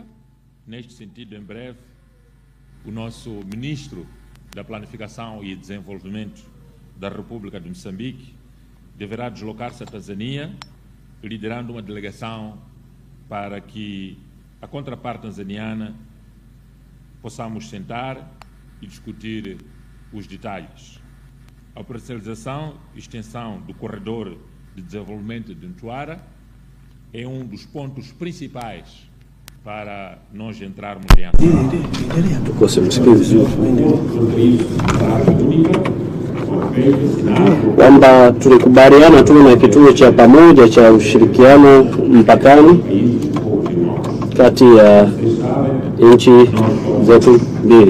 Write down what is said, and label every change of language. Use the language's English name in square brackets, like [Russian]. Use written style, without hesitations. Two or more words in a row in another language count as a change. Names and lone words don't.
[Portuguese] Neste sentido, em breve, o nosso ministro da Planificação e Desenvolvimento da República de Moçambique deverá deslocar-se a Tanzânia, liderando uma delegação para que a contraparte tanzaniana possamos sentar e discutir os detalhes. A operacionalização e extensão do corredor de desenvolvimento de Mtwara é um dos pontos principais para nós entrarmos em [Swahili] kwamba tulikubaliana tuwe na kituo cha pamoja cha ushirikiano mpakani kati ya nchi zetu mbili.